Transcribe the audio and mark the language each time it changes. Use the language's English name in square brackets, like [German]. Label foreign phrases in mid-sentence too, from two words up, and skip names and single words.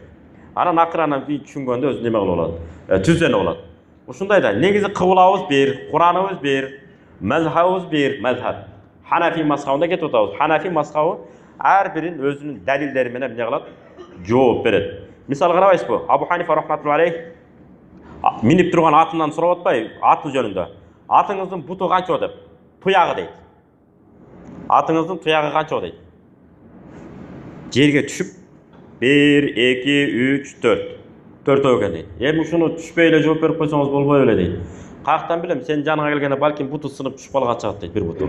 [Kyrgyz] Анан акырынан түшүнгөндө өзү неме кылып алат, түзөнүп алат. Ушундай да, негизи кыбылабыз бир, Кураныбыз бир, мазхабыбыз бир, мазхаб. Ханафи мазхабына кетип атабыз. Ханафи мазхабы ар бирин өзүнүн далилдери менен эмне кылат? Жооп берет. Мисал карабайсызбы? Абу Ханифа [Arabic] رحمة الله عليه [Kyrgyz] минип турган атынан сурап атпайбы? Аты жөнүндө. Атыңыздын буту канча деп? Туягы дейт. Атыңыздын туягы канча дейт? Жерге түшүп 1 2 3 4. 4 экен дейт. Эми ушуну түшпөй эле жооп берип койсоңуз болбой эле дейт. Каяктан билем, сен жаныңа келгенде балким буту сынып түшүп калган чагат дейт, бир буту.